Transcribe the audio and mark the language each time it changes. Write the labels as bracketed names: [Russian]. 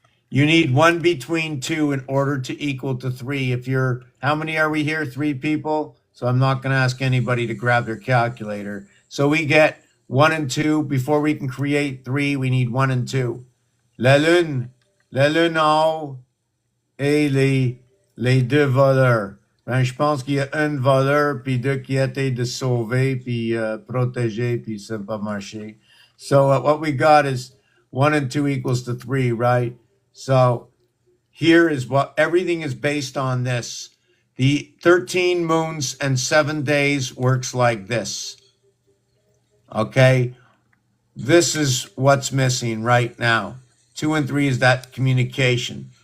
[English] You need 1 between 2 in order to equal to 3. If you're, how many are we here? 3 people? So I'm not going to ask anybody to grab their calculator. So we get 1 and 2. Before we can create 3, we need 1 and 2. [French] La lune en haut et les 2 voleurs. Ben, je pense qu'il y a un voleur, puis 2 qui étaient de sauver, puis protéger, puis ça n'a pas marché. [English] So what we got is 1 and 2 equals to 3, right? So here is what everything is based on this. The 13 moons and 7 days works like this. Okay? This is what's missing right now. 2 and 3 is that communication.